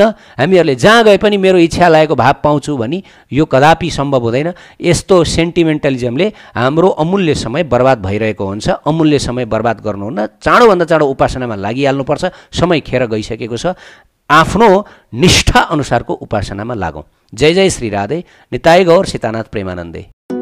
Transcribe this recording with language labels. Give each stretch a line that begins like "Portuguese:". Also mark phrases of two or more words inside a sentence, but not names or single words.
Nepali: हामीहरूले जहाँ गए पनि मेरो इच्छा लागेको भाव पाउँछु भनी यो कदापि सम्भव हुँदैन। यस्तो सेन्टिमेन्टलिजमले हाम्रो अमूल्य समय बर्बाद भइरहेको हुन्छ। अमूल्य समय बर्बाद गर्नुहुन्न, चाँडोभन्दा चाँडो उपासनामा लागिहाल्नुपर्छ। समय खेर गइसकेको छ, आफ्नो निष्ठा अनुसारको उपासनामा लागौँ। जय जय श्री राधे। निताई गौर सीतानाथ प्रेमानन्दे।